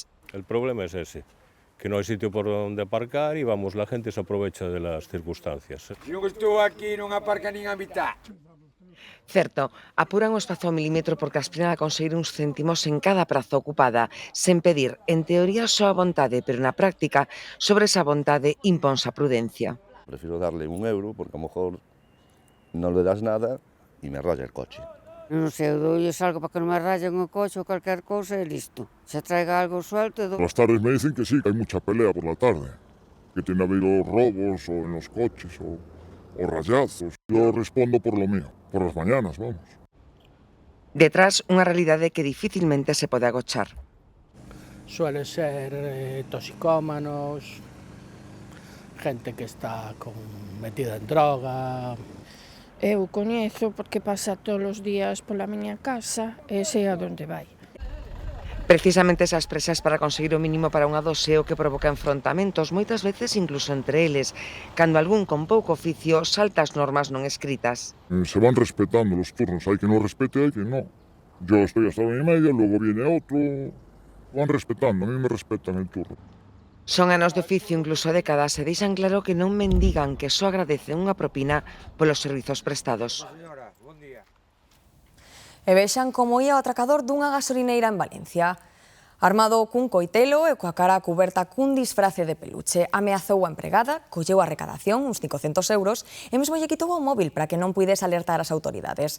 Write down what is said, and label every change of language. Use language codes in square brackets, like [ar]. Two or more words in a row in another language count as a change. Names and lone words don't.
[es] El problema es ese, que [gl] non hai sitio por onde aparcar [es] e vamos, la gente se aprovecha de las circunstancias. [gl] Non estou aquí, non aparca nin a mitad. Certo, apuran o espazo ao milímetro porque aspiran a conseguir uns céntimos en cada praza ocupada, sen pedir, en teoría, só a vontade, pero na práctica, sobre esa vontade imponse a prudencia. [es] Prefiero darle €1 porque a lo mejor no le das nada y me raya el coche. [gl] Non sei, eu doulles algo para que non me rayen o coche ou calquer cousa e listo. [es] Se traiga algo suelto... Por las tardes me dicen que sí, que hay mucha pelea por la tarde. Que tiene habido robos o en los coches o rayazos. Yo respondo por lo mío, por las mañanas, vamos. [gl] Detrás, unha realidade que dificilmente se pode agochar. [es] Suelen ser toxicómanos, gente que está metida en droga. [gl] Eu coñezo porque pasa todos os días pola miña casa e sei a onde vai. Precisamente esas presas para conseguir o mínimo para unha dose o que provoca enfrontamentos, moitas veces incluso entre eles, cando algún con pouco oficio salta as normas non escritas. [es] Se van respetando los turnos, hay que no respete, hay que no. Yo estoy hasta 1:30, luego viene otro, van respetando, a mí me respetan el turno. [gl] Son anos de oficio, incluso décadas, e deixan claro que non mendigan, que só agradecen unha propina polos servizos prestados. E vexan como ia o atracador dunha gasolineira en Valencia. Armado cun coitelo e coa cara cuberta cun disfrace de peluche, ameazou a empregada, colleu a recadación, uns 500 euros, e mesmo lle quitou o móvil para que non puides alertar as autoridades.